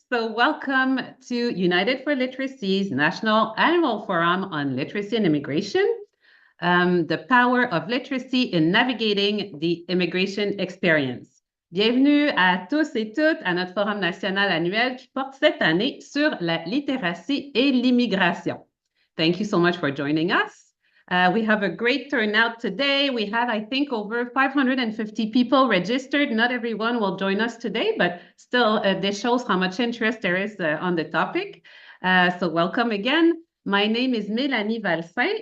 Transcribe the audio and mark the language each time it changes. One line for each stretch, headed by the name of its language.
English: So welcome to United for Literacy's National Annual Forum on Literacy and Immigration, the power of literacy in navigating the immigration experience.
French: Bienvenue à tous et toutes à notre forum national annuel qui porte cette année sur la littératie et l'immigration.
English: Thank you so much for joining us. We have a great turnout today. We had, I think, over 550 people registered. Not everyone will join us today, but still, this shows how much interest there is on the topic. So welcome again. My name is Mélanie Valsin.